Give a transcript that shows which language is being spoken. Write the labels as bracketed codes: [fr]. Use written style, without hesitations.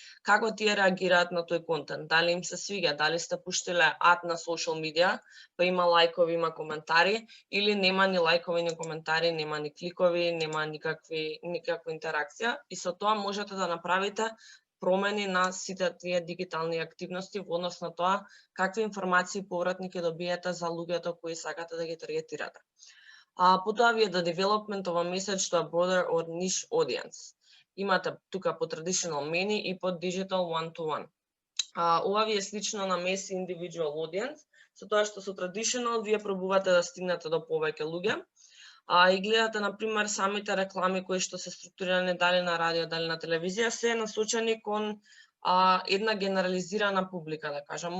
[mk] Како тие реагираат на тој контент, дали им се свиѓа, дали сте пуштиле ад на social media, па има лајкови, има коментари, или нема ни лајкови, ни коментари, нема ни кликови, нема никаква интеракција, и со тоа можете да направите промени на сите тие дигитални активности во однос на тоа какви информации повратни ќе добиете за луѓето кои сакате да ги таргетирате. Потоа ви е [en] the development of a message to a broader or niche audience. [mk] Имате тука по traditional many и по digital one-to-one. Ова ви е слично на [en] mass individual audience, [mk] со тоа што со traditional вие пробувате да стигнете до повеќе луѓе, и гледате, например, самите реклами кои што се структурирани дали на радио, дали на телевизија, се насочени кон една генерализирана публика, да кажам.